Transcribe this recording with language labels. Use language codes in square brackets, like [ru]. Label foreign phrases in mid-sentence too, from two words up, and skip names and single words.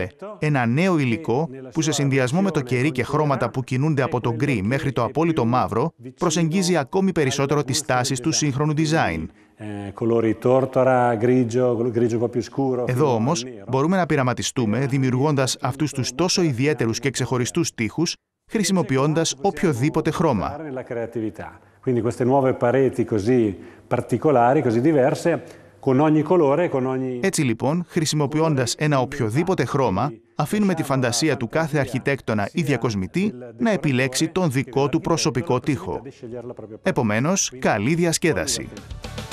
[el] Ένα νέο υλικό που σε συνδυασμό με το κερί και χρώματα που κινούνται από το γκρι μέχρι το απόλυτο μαύρο προσεγγίζει ακόμη περισσότερο τις τάσεις του σύγχρονου design. Εδώ όμως μπορούμε να πειραματιστούμε δημιουργώντας αυτούς τους τόσο ιδιαίτερους και ξεχωριστούς τοίχους χρησιμοποιώντας οποιοδήποτε χρώμα. [it] Quindi queste nuove pareti così particolari, così diverse, con ogni colore, con ogni... [el] Έτσι λοιπόν, χρησιμοποιώντας ένα οποιοδήποτε χρώμα, αφήνουμε τη φαντασία του κάθε αρχιτέκτονα ή διακοσμητή να επιλέξει τον δικό του προσωπικό τοίχο. Επομένως, καλή διασκέδαση!